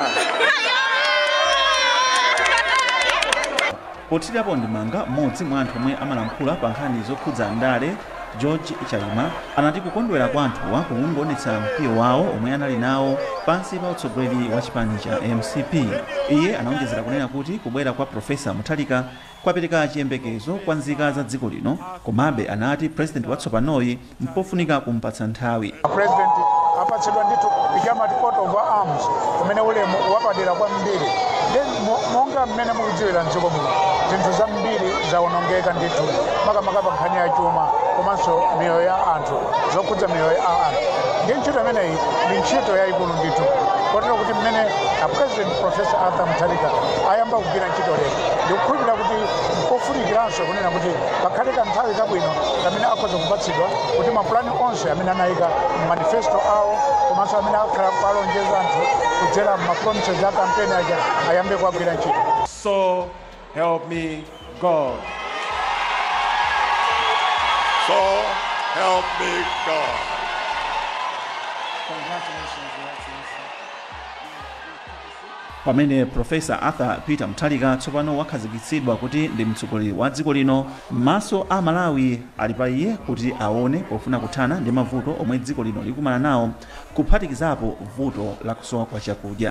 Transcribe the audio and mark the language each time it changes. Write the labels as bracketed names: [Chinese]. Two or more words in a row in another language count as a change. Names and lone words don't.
[Nyanja] Pothirapo ndimanga mmodzi mwa anthu omwe amalankhula pa nkhani zokhudza ndale George Chaima anati kukondwera kwa anthuwa kukungonetsa mkwiyo wawo omwe anali nawo pansi pa utsogoleri wa chipani cha MCP. Iye anaonjezera kunena kuti kubwera kwa Profesa Mutharika kwapereka chiyembekezo kwa nzika za dziko lino, komabe anati president watsopanoyi mpofunika kumpatsa nthawi. President apatsidwa ndithu pikama [English] coat of arms [Nyanja] kumene ulemu wapadera kwambiri monga mmene mukudziwira mdziko muno zinthu zambiri zawonongeka ndithu makamaka pa nkhani ya chuma komanso miyoyo ya anthu zokhudza miyoyo ya anthu. Ndi ntchito imeneyi ndi ntchito yayikulu ndithu kotero kuti mmene President Professor Arthur Mutharika ayamba kugwira ntchito lero ndikukhulupirira kuti nkofunikiranso kunena kuti pakhale kanthawi kabwino kamene akhoza kupatsidwa kuti mapulani onse amene anayika manifesto awo komanso amene akhala alonjeza anthu kudzera mapromises a kampeni aja ayambe kuagwira ntchito. [English] So help me God. So help me God. Congratulations, Your Excellency. [Nyanja] Pamene Profesa Arthur Peter Mutharika tsopano wakhazikitsidwa kuti ndi mtsogoleri wa dziko lino, maso a Malawi ali pa iye kuti aone pofuna kuthana ndi mavuto omwe dziko lino likumana nawo, kuphatikizapo vuto la kusowa kwa chakudya.